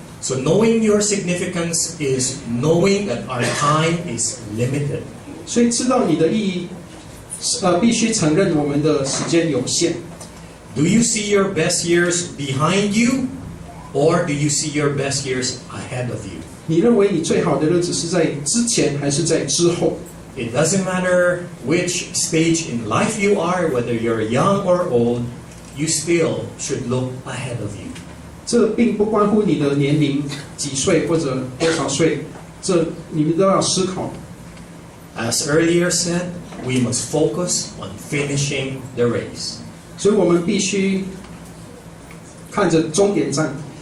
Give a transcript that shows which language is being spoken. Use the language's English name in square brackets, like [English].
[English] So knowing your significance is knowing that our time is limited. [Chinese] 所以知道你的意义，必须承认我们的时间有限。 [English] Do you see your best years behind you, or do you see your best years ahead of you? [Chinese] 你认为你最好的日子是在之前还是在之后？ [English] It doesn't matter which stage in life you are, whether you're young or old, you still should look ahead of you. [Chinese] 这并不关乎你的年龄几岁或者多少岁，这你们都要思考。 [English] As earlier said, we must focus on finishing the race. [Chinese] 所以我们必须看着终点站。